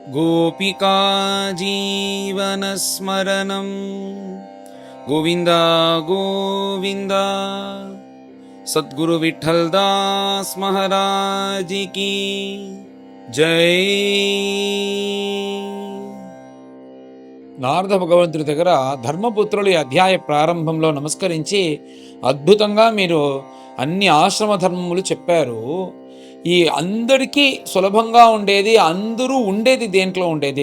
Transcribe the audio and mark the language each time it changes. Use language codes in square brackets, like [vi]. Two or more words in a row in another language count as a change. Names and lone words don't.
[sa] गोपिका जीवनस्मरणं गोविन्द गोविन्द। [hi] सद्गुरु विठ्ठलदास महाराज की जय। [te] నారద భగవంతుడి దగ్గర ధర్మపుత్రులు ఈ అధ్యాయ ప్రారంభంలో నమస్కరించి అద్భుతంగా మీరు అన్ని ఆశ్రమ ధర్మములు చెప్పారు. ఈ అందరికీ సులభంగా ఉండేది, అందరూ ఉండేది దేంట్లో ఉండేది?